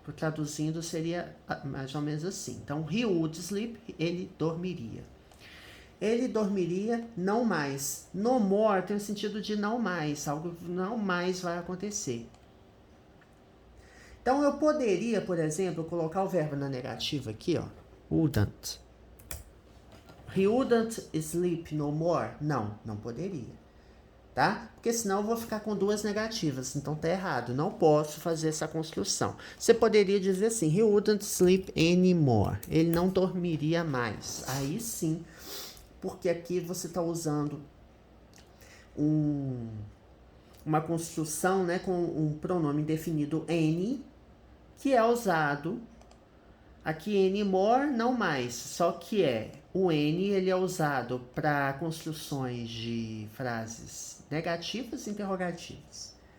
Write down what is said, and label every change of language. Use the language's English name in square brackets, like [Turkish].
[Portuguese] Traduzindo seria mais ou menos assim. Então, [English] he would sleep, [Portuguese] ele dormiria. Ele dormiria não mais. No more tem o sentido de não mais, algo não mais vai acontecer. Então, eu poderia, por exemplo, colocar o verbo na negativa aqui, ó. [English] Wouldn't. He wouldn't sleep no more? [Portuguese] Não poderia. Tá? Porque senão eu vou ficar com duas negativas, então tá errado, não posso fazer essa construção. Você poderia dizer assim, [English] he wouldn't sleep anymore, [Portuguese] ele não dormiria mais. Aí sim, porque aqui você está usando uma construção, né, com um pronome definido any, que é usado aqui anymore, não mais, só que o any ele é usado para construções de frases negativas e interrogativas.